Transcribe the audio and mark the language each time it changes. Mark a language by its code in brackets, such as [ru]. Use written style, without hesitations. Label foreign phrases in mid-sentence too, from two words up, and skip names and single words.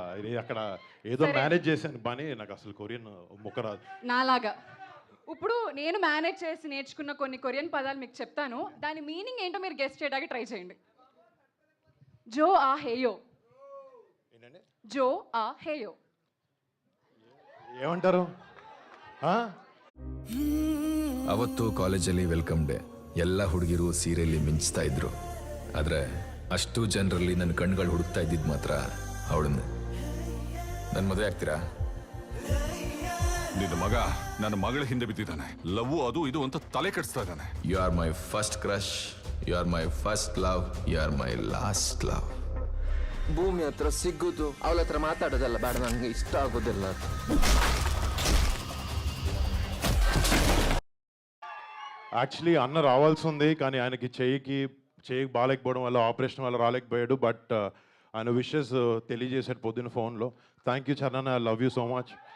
[te] అక్కడ ఏదో మేనేజ్ చేశాను పని, నాకు అసలు కొరియన్ ముక్క రాదు నాలాగా. ఇప్పుడు నేను మేనేజ్ చేసి నేర్చుకున్న కొన్ని కొరియన్ పదాలు మీకు చెప్తాను, దాని మీనింగ్ ఏంటో మీరు గెస్ట్ చేయడానికి ట్రై చేయండి. [ko] 좋아해요. [te] ఏంటండి [ko] 좋아해요 [te] ఏమంటారు? [kn] ಅವತ್ತು ಕಾಲೇಜಲ್ಲಿ [en] welcome day, [kn] ಎಲ್ಲ ಹುಡುಗಿರು ಸೀರೆಯಲ್ಲಿ ಮಿಂಚ್ತಾ ಇದ್ರು. ಆದರೆ ಅಷ್ಟು ಜನರಲ್ಲಿ ನನ್ನ ಕಣ್ಗಳು ಹುಡುಕ್ತಾ ಇದ್ದಿದ್ದು ಮಾತ್ರ ಅವಳನ್ನೇ. ನನ್ನ ಮದುವೆ ಆಗ್ತೀರಾ? ನಿನ್ನ ಮಗ ನನ್ನ ಮಗಳ ಹಿಂದೆ ಬಿದ್ದಿದ್ದಾನೆ. ಲವ್ ಅದು ಇದು ಅಂತ ತಲೆ ಕೆಡಿಸ್ತಾ ಇದ್ದಾನೆ. [en] you are my first crush, you are my first love, you are my last love. [kn] ಭೂಮಿ ಹತ್ರ ಸಿಗ್ಗುದು, ಅವಳ ಹತ್ರ ಮಾತಾಡೋದಲ್ಲ ಬೇಡ, ನನಗೆ ಇಷ್ಟ ಆಗೋದಿಲ್ಲ. [te] యాక్చువల్లీ అన్న రావాల్సి ఉంది, కానీ ఆయనకి చెయ్యికి బాగాలేకపోవడం వల్ల, ఆపరేషన్ వల్ల రాలేకపోయాడు. బట్ ఆయన విషెస్ తెలియజేశాడు పొద్దున్న ఫోన్లో. [en] thank you Charan, I love you so much.